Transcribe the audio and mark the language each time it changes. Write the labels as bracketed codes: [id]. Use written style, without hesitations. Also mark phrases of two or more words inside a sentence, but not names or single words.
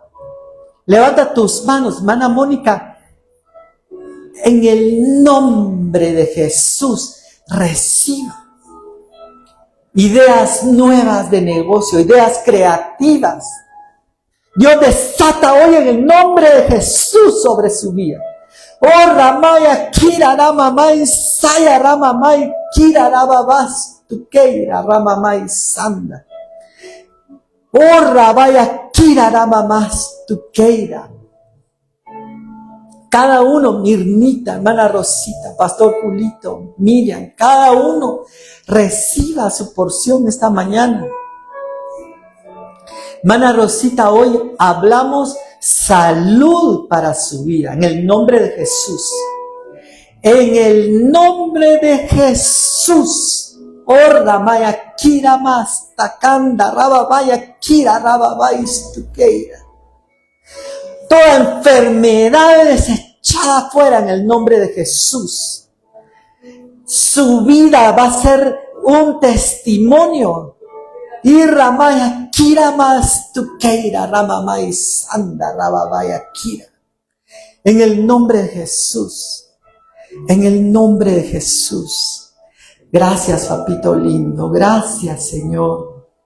[es] Levanta tus manos, hermana Mónica. En el nombre de Jesús, reciba ideas nuevas de negocio, ideas creativas. Dios desata hoy en el nombre de Jesús sobre su vida. Oh, Ramaya, Kira, Ramamay, Saya, Ramamay, Kira, Rababas, Tukeira, Ramamay, Sanda. Oh, Rabaya, Kira, Ramamas, Tukeira. Cada uno, Mirnita, hermana Rosita, Pastor Julito, Miriam, cada uno reciba su porción esta mañana. Hermana Rosita, hoy hablamos salud para su vida, en el nombre de Jesús. En el nombre de Jesús. Orda maya kira mas takanda rababaya kira rababais tukeira. Toda enfermedad desechada fuera en el nombre de Jesús. Su vida va a ser un testimonio. Y ramaya kira mas tukeira ramamai sanda rababaya kira. En el nombre de Jesús. En el nombre de Jesús. Gracias, papito lindo. Gracias, Señor.